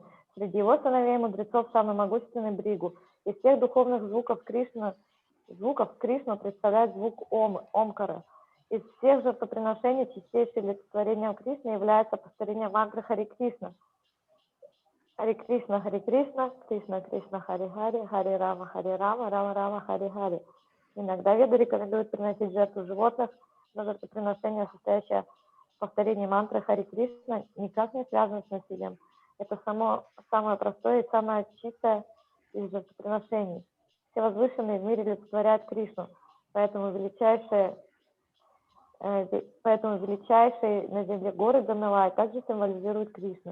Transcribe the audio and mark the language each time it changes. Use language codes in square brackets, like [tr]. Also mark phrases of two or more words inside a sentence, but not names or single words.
[ru] Среди его сыновей мудрецов самый могущественный Бригу. Из всех духовных звуков Кришну представляет звук Омкара. Из всех жертвоприношений чистейшим олицетворением Кришны является повторение мантры Харе Кришна. Харе Кришна, Харе Кришна, Кришна Кришна, Харе Харе, Харе Рама, Рама Рама, Харе Харе. Иногда веды рекомендуют приносить жертву животных, но жертвоприношение, состоящее в повторении мантры Харе Кришна, никак не связано с насилием. Это самое простое и самое чистое из жертвоприношений. Все возвышенные в мире олицетворяют Кришну, поэтому величайшие на земле горы Гималаи также символизируют Кришну.